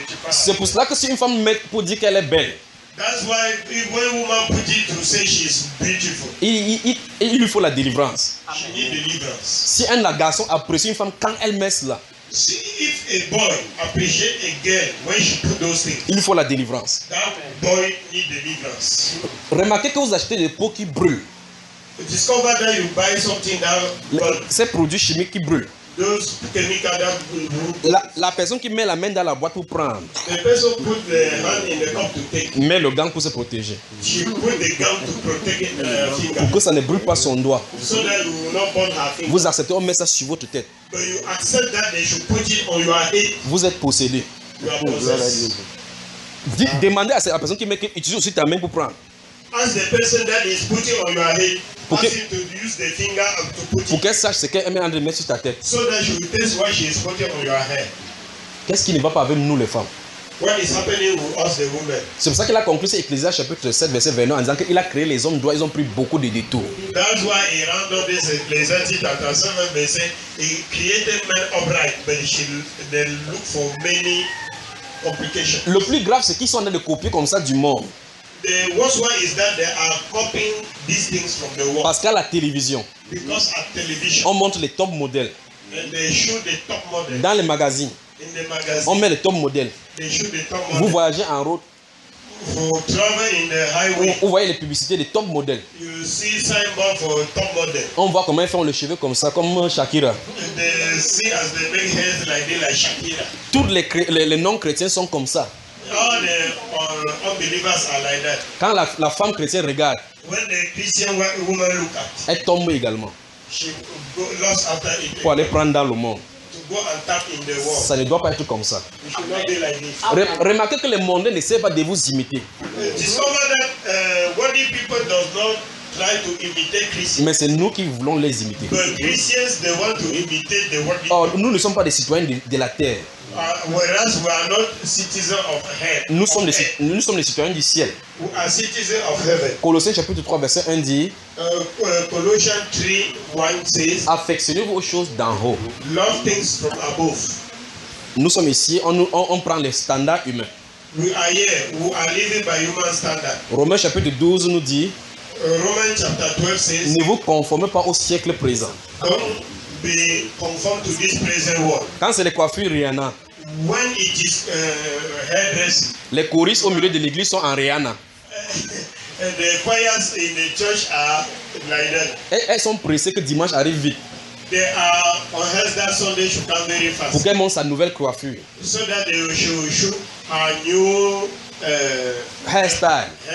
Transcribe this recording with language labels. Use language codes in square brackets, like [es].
[fr] C'est pour cela que si une femme met pour dire qu'elle est belle, [en] that's why when woman put it to say she is beautiful, [fr] il lui faut la délivrance. [en] She need deliverance. [fr] Si un garçon apprécie une femme quand elle met cela, [en] if a boy appreciate a girl when she put those things, [fr] il faut la délivrance. [en] That boy need deliverance. [fr] Remarquez que vous achetez des peaux qui brûlent. [en] Discover that you buy something that burns. [fr] Ces produits chimiques qui brûlent. [en] Those chemicals that burn. [fr] La personne qui met la main dans la boîte pour prendre. [en] The person put the hand in the cup to take. [fr] Met le gant pour se protéger. [en] She put the gant to protect her finger. [fr] Pour que ça ne brûle pas son doigt. [en] So that you will not burn her finger. [fr] Vous acceptez, on met ça sur votre tête. [en] But you accept that they should put it on your head. [fr] Vous êtes possédé. [en] You are possessed. [fr] Demandez à la personne qui met que utilise aussi ta main pour prendre. [en] Ask the person that is putting on your head, ask him to use the finger to put it. [fr] Pour qu'elle sache ce qu'elle aime André mettre sur ta tête. [en] So that she will taste what she is putting on your head. [fr] Qu'est-ce qui ne va pas avec nous les femmes? [en] What is happening with us the women? [fr] C'est pour ça qu'il a conclu cet Ecclésiaste chapitre 7 verset 29 en disant qu'il a créé les hommes droits, ils ont pris beaucoup de détours. [en] That's why he rounded up this [fr] Ecclésiaste chapitre 7 verset, [en] he created men upright, but they look for many complications. [fr] Le plus grave c'est qu'ils sont en train de copier comme ça du monde. [en] The worst one is that they are copying these things from the world. [fr] Parce qu'à la télévision, [en] because at television, [fr] on montre les top modèles. [en] And they show the top models. [fr] Dans les magazines, [en] in the magazine, [fr] on met les top modèles. [en] They show the top models. [fr] Vous voyagez en route. [en] For traveling in the highway. [fr] Vous voyez les publicités des top modèles. [en] You see signboard for top model. [fr] On voit comment ils font le cheveu comme ça, comme Shakira. [en] They see as they make hairs like Shakira. [fr] Tous les non-chrétiens sont comme ça. [en] All the unbelievers are like that. [fr] Quand la femme chrétienne regarde, [en] when the Christian woman look at, [fr] elle tombe également. [en] She go lost after it. [fr] Pour aller prendre dans le monde. [en] To go and tap in the world. [fr] Ça ne doit pas être comme ça. [en] You should not be like this. [fr] Remarquez que les mondains n'essaient pas de vous imiter. [en] Discover that worldly people does not try to imitate Christians. [fr] Mais c'est nous qui voulons les imiter. [en] But Christians they want to imitate the worldly people. [fr] Or, nous ne sommes pas des citoyens de la terre. [en] Whereas we are not citizens of heaven. [fr] Nous sommes les citoyens du ciel. [en] We are citizens of heaven. [fr] Colossiens chapitre 3 verset 1 dit. [en] Colossians 3 1 says. [fr] Affectionnez-vous aux choses d'en haut. [en] Love things from above. [fr] Nous sommes ici, on prend les standards humains. [en] We are here. We are living by human standard. [fr] Romains chapitre 12 nous dit. Romains chapitre 12 [en] says. [fr] Ne vous conformez pas au siècle présent. [en] Don't be conformed to this present world. [fr] Quand c'est les coiffures, Rihanna. [en] When it is hairdressing. [fr] Les choristes au milieu de l'église sont en Rihanna. [en] And the choirs in the church are like that. [fr] Elles sont pressées que dimanche arrive vite. [en] They are on hands that Sunday should come very fast. [fr] Pour qu'elles montrent sa nouvelle coiffure. [en] So that they should show a new hairstyle.